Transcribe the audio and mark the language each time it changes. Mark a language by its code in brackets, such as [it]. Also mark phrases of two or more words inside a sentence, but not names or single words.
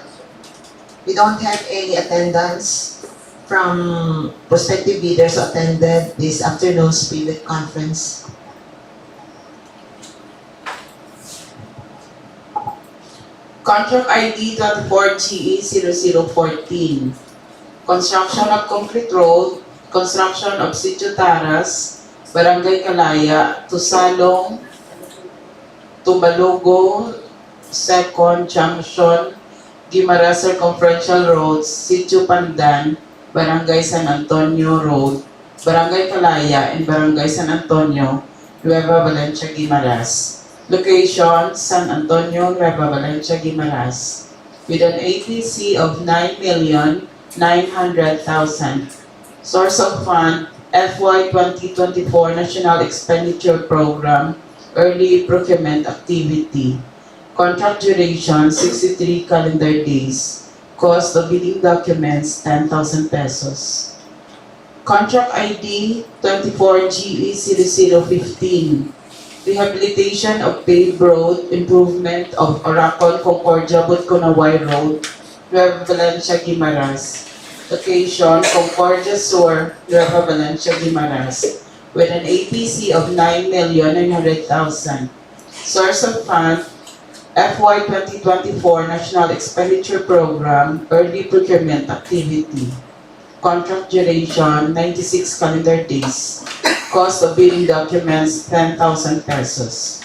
[en] We don't have any attendance from prospective bidders who attended this afternoon's pre-bid conference. Contract ID 24GE0014. Construction of concrete road, construction of Sitio Taras, Barangay Calaya, Tusalong, Tumbalugo, Second Junction, Guimaras Circumferential Road, Sitio Pandan, Barangay San Antonio Road, Barangay Calaya, and Barangay San Antonio, Nueva Valencia, Guimaras. Location, San Antonio, Nueva Valencia, Guimaras. With an APC of 9,900,000. Source of fund, FY 2024 National Expenditure Program, Early Procurement Activity. Contract duration, 63 calendar days. Cost of bidding documents, 10,000 pesos. Contract ID 24GE0015. Rehabilitation of paved road, improvement of Oracle Concordia Butconaway Road, Nueva Valencia, Guimaras. Location, Concordia Sur, Nueva Valencia, Guimaras. With an APC of 9,900,000. Source of fund, FY 2024 National Expenditure Program, Early Procurement Activity. Contract duration, 96 calendar days. Cost of bidding documents, 10,000 pesos.